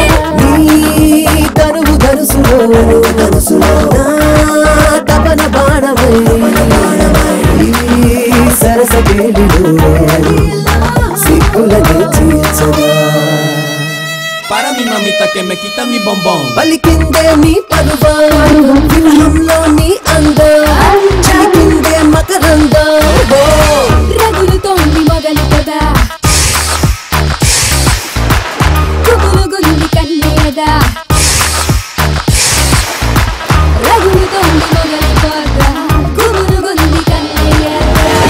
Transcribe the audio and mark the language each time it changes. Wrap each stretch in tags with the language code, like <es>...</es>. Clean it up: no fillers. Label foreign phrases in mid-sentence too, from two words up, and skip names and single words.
<te>నీ తరువు గరుసులో నా తపన బాణమై ఈ సరస గేలిలో సిగ్గులని తీర్చగా</te> <es>Para mi mamita que me quita mi bombón</es> <te>పలికిందే నీ పరువం విరహంలో నీ అందం చిలికిందే మకరందం రగులుతోంది మొగలు కదా గుబులుగుంది కన్నేదా రగులుతోంది మొగలు కదా గుబులుగుంది కన్నేదా</te>